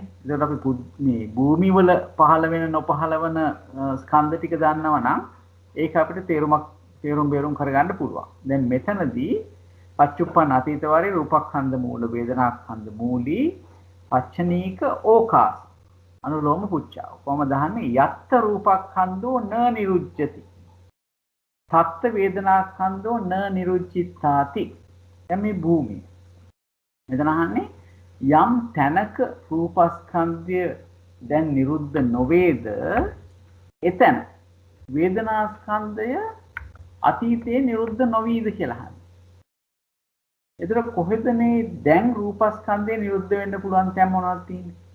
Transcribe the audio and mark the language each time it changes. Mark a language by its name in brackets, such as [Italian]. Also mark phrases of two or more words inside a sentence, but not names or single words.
[Sinhala] ඒකට අපි මේ භූමිය වල පහළ වෙන නොපහළ වෙන ස්කන්ධ ටික දන්නවා නම් ඒක අපිට තේරුම් බේරුම් කරගන්න පුළුවන්. දැන් මෙතනදී පච්චුප්පන්න අතීත වාරේ රූපස්කන්ධ මූල වේදනාස්කන්ධ මූලී පච්චනීක ඕකාස අනුලෝම පුච්චා. කොහොමද දහන්නේ [Pali] යත්ත රූපස්කන්ධෝ න නිරුජ්ජති. තත්ත වේදනාස්කන්ධෝ න නිරුජ්ජිතාති. [Sinhala] දැන් මේ භූමිය මෙතන අහන්නේ යම් තැනක රූපස්කන්ධය දැන් නිරුද්ධ නොවේද එතන වේදනාස්කන්ධය අතීතයේ නිරුද්ධ නොවීද කියලා අහන්නේ. ඒතර කොහෙද මේ දැන් රූපස්කන්ධය නිරුද්ධ වෙන්න පුළුවන් තැන් මොනවද තියෙන්නේ?